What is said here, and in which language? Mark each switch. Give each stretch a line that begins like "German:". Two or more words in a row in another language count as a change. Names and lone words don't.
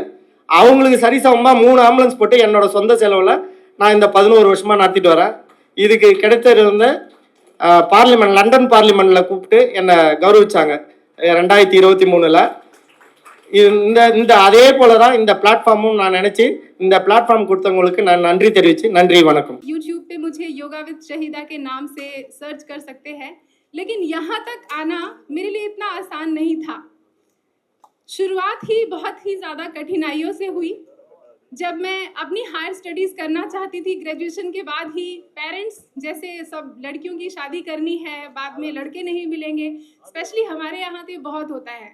Tamil: அவங்களுக்கு சரிசமமாக 3 ஆம்புலன்ஸ் போட்டு என்னோட சொந்த செலவில் நான் இந்த 11 வருஷமாக நடத்திட்டு வரேன். இதுக்கு கிடைத்தது வந்து பார்லிமெண்ட், லண்டன் பார்லிமெண்ட்டில் கூப்பிட்டு என்னை கௌரவிச்சாங்க 2023ல். இந்த அதே போல தான் இந்த பிளாட்ஃபார்மும் நான் நினைச்சு இந்த பிளாட்ஃபார்म கொடுத்தவங்களுக்கு நான் நன்றி தெரிவிச்சு நன்றி வணக்கம்.
Hindi: YouTube पे मुझे योगा विद शहीदा के नाम से सर्च कर सकते हैं, लेकिन यहाँ तक आना मेरे लिए इतना आसान नहीं था। शुरुआत ही बहुत ही ज़्यादा कठिनाइयों से हुई। जब मैं अपनी
English: higher studies
Hindi: करना चाहती थी, ग्रेजुएशन के बाद ही पेरेंट्स जैसे सब लड़कियों की शादी करनी है, बाद में लड़के नहीं मिलेंगे, स्पेशली हमारे यहाँ तो बहुत होता है।